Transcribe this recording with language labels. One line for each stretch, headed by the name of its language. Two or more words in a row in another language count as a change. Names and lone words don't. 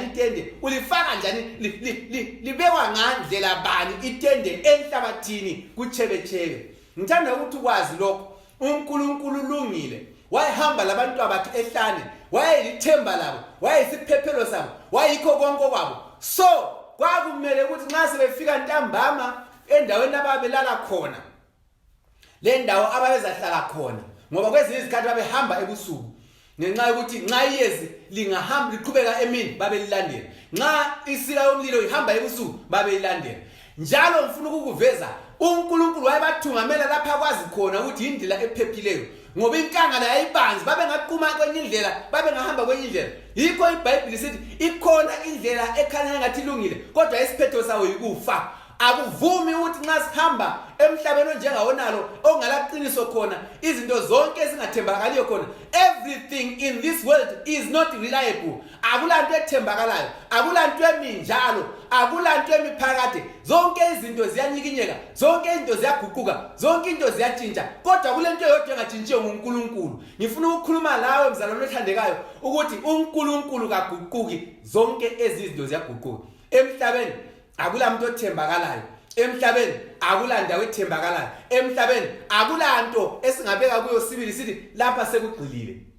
North Ndebele: itende ulifaka njani libekwa ngandlela bani itende enhlabathini kuchebechebe ngithanda ukuthi ukwazi lokho uNkulunkulu ulungile wayehamba labantu abakhe ehlane wayelithemba labo wayesiphephelo sabo wayikho konke kwabo so kwakumele ukuthi nxa sebefika ntambama endaweni ababelala khona le ndawo ababezahlala khona ngoba kwezinye izikhathi babehamba ebusuku ngenxa yokuthi nxa iyezi lingahamba liqhubeka emini babelilandela nxa isika yomlilo ihamba ebusuku babelilandela njalo ngifuna ukukuveza uNkulunkulu wayebathungamela lapha kwazi khona ukuthi indlela ephephileyo ngoba inkangala yayibanzi babengaqhuma kwenye indlela babengahamba kwenye indlela yikho iBhayibheli lithi ikhona indlela ekhanya engathi ilungile kodwa isiphetho sawo yikufa akuvumi ukuthi nxa sihamba emhlabeni njengawonalo ongalaqiniso khona izinto zonke ezingathembakaliyo khona everything
English: in this world is not reliable
North Ndebele: akulanto ethembakalayo akulanto eminjalo akulanto emiphakade zonke izinto ziyanyikinyeka zonke izinto ziyaguquka zonke into ziyatshintsha kodwa kulento eyodwa engatshintshiyo nguNkulunkulu ngifuna ukukhuluma lawe mzalwane othandekayo ukuthi uNkulunkulu kaguquki zonke ezizinto ziyaguquka emhlabeni akulamuntu othembakalayo emhlabeni akulandawo ethembakalayo emhlabeni akulanto esingabeka kuyo sibili sithi lapha sekugqilile